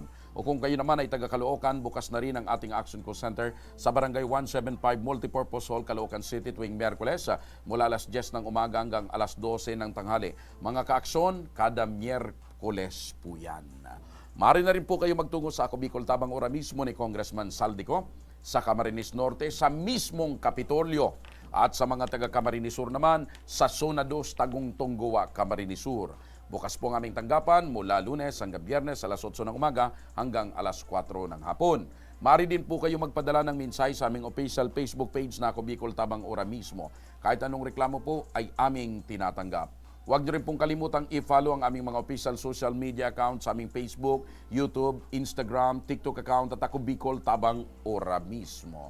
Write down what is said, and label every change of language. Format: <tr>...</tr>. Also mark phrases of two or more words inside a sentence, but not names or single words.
<tl>O kung kayo naman ay taga Caloocan, bukas na rin ang ating Action Co Center sa Barangay 175 Multipurpose Hall, Caloocan City tuwing Miyerkules mula alas 10 ng umaga hanggang alas 12 ng tanghali. Mga kaaksyon, kada Miyerkules po yan. Maaari na rin po kayo magtungo sa Ako Bicol Tabang Ora mismo ni Congressman Saldico sa Camarines Norte sa mismong Kapitolyo. At sa mga taga Camarines Sur naman sa Zona 2 Tagum Tonggoa, Camarines Sur. Bukas po ang aming tanggapan mula Lunes hanggang Biyernes alas 8 ng umaga hanggang alas 4 ng hapon. Maaari din po kayo magpadala ng mensahe sa aming</tl> <en>official Facebook page</en> <tl>na Ako Bicol Tabang Ora mismo. Kahit anong reklamo po ay aming tinatanggap. Huwag niyo rin pong kalimutang i-follow ang aming mga</tl> <en>official social media accounts</en> <tl>sa aming Facebook, YouTube, Instagram, TikTok account at Ako Bicol Tabang Ora mismo.</tl>